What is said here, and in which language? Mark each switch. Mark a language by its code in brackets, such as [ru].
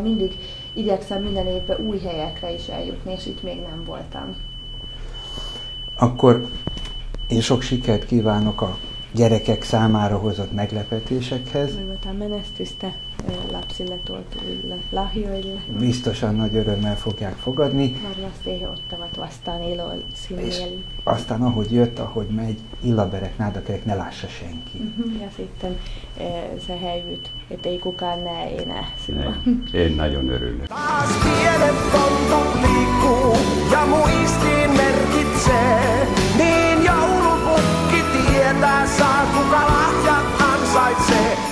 [hu] Mindig igyekszem minden évben új helyekre is eljutni, és itt még nem voltam. Akkor én sok sikert kívánok a gyerekek számára hozott meglepetésekhez. [fi] Toivotan menestystä lapsille tuotuille lahjoille. [hu] Biztosan nagy örömmel fogják fogadni. [fi] Varmasti he ottavat vastaan iloisin mielin. [hu] Aztán ahogy jött, ahogy megy, illaberek, nádakerek, ne lássa senki. [fi] Ja sitten se häivyt, ettei kukaan näe enää sinua. [hu] En nagyon örüllyt. [fi] Taas pienet pontut liikkuu ja muistiin merkitsee, niin joulupukki tietää saa, kuka lahjat ansaitsee.